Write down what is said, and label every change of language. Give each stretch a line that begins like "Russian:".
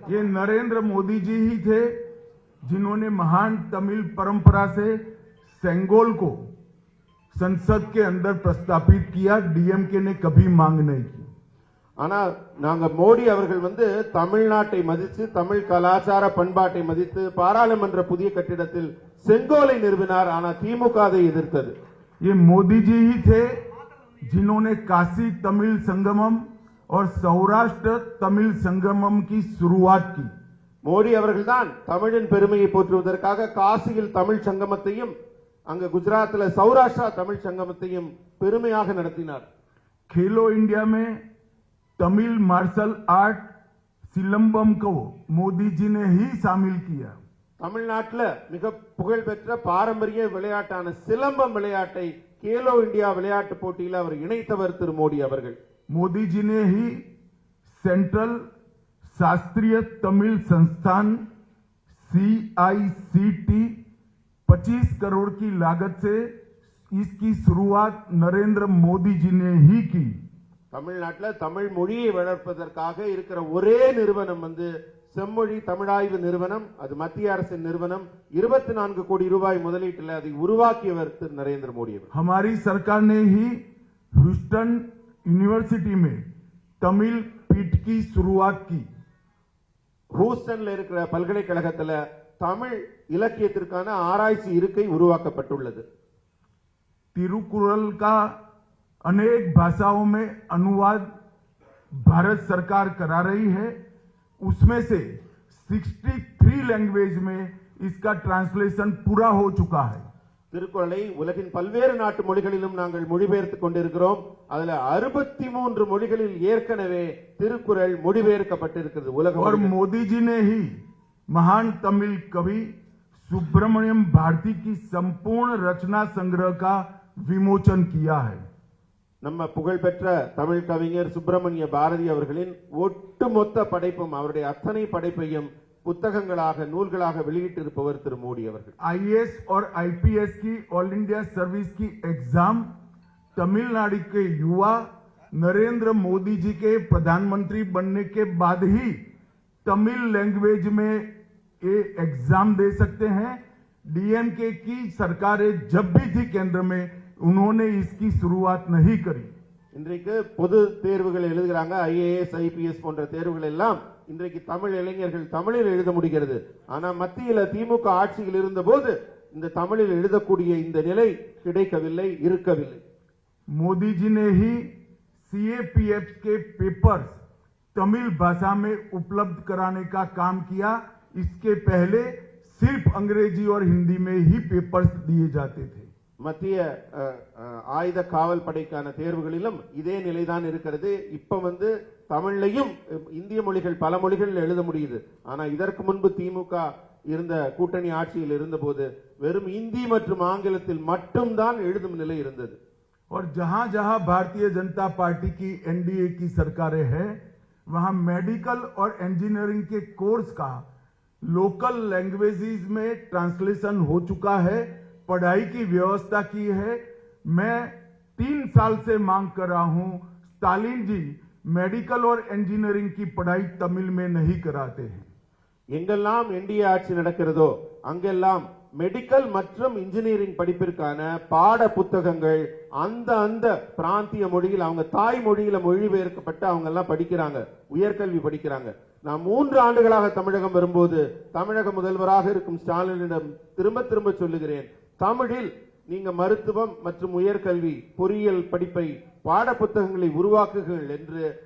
Hindi: ये नरेंद्र मोदी जी ही थे जिन्होंने महान तमिल परंपरा से सेंगोल को संसद के अंदर प्रस्तापित किया। डीएमके ने कभी मांग नहीं की।
Tamil: ஆனா நாங்க மோடி அவர்கள் தமிழ்நாட்டை மதித்து தமிழ் கலாச்சார பண்பாட்டை மதித்து பாராளுமன்ற புதிய கட்டிடத்தில் செங்கோலை நிறுவினார். ஆனா திமுக அதை எதிர்த்தது.
Hindi: ये मोदी जी ही थे जिन्होंने काशी तमिल संगमम और सौराष्ट्र तमिल संगमम की शुरुआत की।
Tamil: மோடி அவர்கள்தான் தமிழின் பெருமையை போற்றுவதற்காக காசியில் தமிழ் சங்கமத்தையும் அங்க குஜராத்ல சௌராஷ்டிரா தமிழ் சங்கமத்தையும் பெருமையாக நடத்தினார்.
Hindi: खेलो इंडिया में तमिल मार्शल आर्ट सिलंबम को मोदी जी ने ही शामिल किया।
Tamil: தமிழ்நாட்டில் மிக புகழ்பெற்ற பாரம்பரிய விளையாட்டான சிலம்பம் விளையாட்டை கேலோ இந்தியா விளையாட்டு போட்டியில் அவர் இணைத்தவர் திரு மோடி அவர்கள்.
Hindi: मोदी जी ने ही सेंट्रल शास्त्रीय तमिल संस्थान CICT 25 करोड़ की लागत से इसकी शुरुआत नरेंद्र मोदी जी ने ही की।
Tamil: தமிழ்நாட்டில் தமிழ் மொழியை வளர்ப்பதற்காக இருக்கிற ஒரே நிறுவனம் செம்மொழி தமிழாய்வு நிறுவனம். அது மத்திய அரசின் நிறுவனம். 24 கோடி ரூபாய் முதலீட்டில் அதை உருவாக்கியவர் திரு நரேந்திர மோடி அவர்.
Hindi: हमारी सरकार ने ही ह्यूस्टन यूनिवर्सिटी में तमिल पीठ की शुरुआत की।
Tamil: ஹூஸ்டன்ல இருக்கிற பல்கலைக்கழகத்தில் தமிழ் இலக்கியத்திற்கான ஆராய்ச்சி இருக்கை உருவாக்கப்பட்டுள்ளது.
Hindi: तिरुकुरल का अनेक भाषाओं में अनुवाद भारत सरकार करा रही है। उसमें से 63 लैंग्वेज में इसका ट्रांसलेशन पूरा हो चुका है।
Tamil: திருக்குறளை உலகின் பல்வேறு நாட்டு மொழிகளிலும் நாங்கள் மொழிபெயர்த்துக் கொண்டிருக்கிறோம். அதுல 63 மொழிகளில் ஏற்கனவே திருக்குறள் மொழிபெயர்க்கப்பட்டிருக்கிறது உலகம்.
Hindi: और मोदी जी ने ही महान तमिल कवि सुब्रमण्यम भारती की संपूर्ण रचना संग्रह का विमोचन किया है.
Tamil: நம்ம புகழ்பெற்ற தமிழ் கவிஞர் சுப்பிரமணிய பாரதி அவர்களின் ஒட்டுமொத்த படைப்பும் அவருடைய அத்தனை படைப்பையும் புத்தகங்களாக நூல்களாக வெளியிட்டிருப்பவர் திரு மோடி அவர்கள்.
Hindi: आईएएस और आईपीएस की ऑल इंडिया सर्विस की एग्जाम तमिलनाडु के युवा नरेंद्र मोदी जी के प्रधानमंत्री बनने के बाद ही तमिल लैंग्वेज में ये एग्जाम दे सकते हैं. डीएमके की सरकारें जब भी थी केंद्र में उन्होंने इसकी शुरुआत नहीं करी.
Tamil: இன்றைக்கு பொது தேர்வுகள் எழுதுகிறாங்க. ஐஏஎஸ் ஐபிஎஸ் போன்ற தேர்வுகள் எல்லாம் இன்றைக்கு தமிழ் இளைஞர்கள் தமிழில் எழுத முடிகிறது. ஆனா மத்தியில திமுக ஆட்சியில் இருந்த போது இந்த தமிழில் எழுதக்கூடிய இந்த நிலை கிடைக்கவில்லை, இருக்கவில்லை.
Hindi: मोदी जी ने ही सीएपीएफ के पेपर्स तमिल भाषा में उपलब्ध कराने का काम किया. इसके पहले सिर्फ अंग्रेजी और हिंदी में ही पेपर्स दिए जाते थे.
Tamil: மத்திய ஆயுத காவல் படைக்கான தேர்வுகளிலும் இதே நிலைதான் இருக்கிறது. இப்ப தமிழ்லையும் இந்திய மொழிகள் பல மொழிகளில் எழுத முடியுது. ஆனா இதற்கு முன்பு திமுக இருந்த கூட்டணி ஆட்சியில் இருந்தபோது வெறும் இந்தி மற்றும் ஆங்கிலத்தில் மட்டும்தான் எழுதும் நிலை இருந்தது.
Hindi: और जहां जहां भारतीय जनता पार्टी की एनडीए की सरकारें हैं वहां मेडिकल और इंजीनियरिंग के कोर्स का लोकल लैंग्वेजेस में ट्रांसलेशन हो चुका है. पढ़ाई की व्यवस्था की है. मैं 3 साल से मांग कर रहा हूं, स्टालिन जी मेडिकल और इंजीनियरिंग की पढ़ाई तमिल में नहीं कराते हैं.
Tamil: எங்கெல்லாம் என்டிஏ ஆட்சி நடக்கிறதோ அங்கெல்லாம் மெடிக்கல் மற்றும் இன்ஜினியரிங் படிப்பிற்கான பாட புத்தகங்கள் அந்த பிராந்திய மொழியில் அவங்க தாய் மொழியில மொழிபெயர்க்கப்பட்டு அவங்க எல்லாம் படிக்கிறாங்க, உயர்கல்வி படிக்கிறாங்க. நான் 3 ஆண்டுகளாக தமிழகம் வரும்போது தமிழக முதல்வராக இருக்கும் ஸ்டாலினிடம் திரும்ப திரும்ப சொல்லுகிறேன், தமிழில் நீங்க மருத்துவம் மற்றும் உயர்கல்வி பொறியியல் படிப்பை பாட புத்தகங்களை உருவாக்குங்கள் என்று.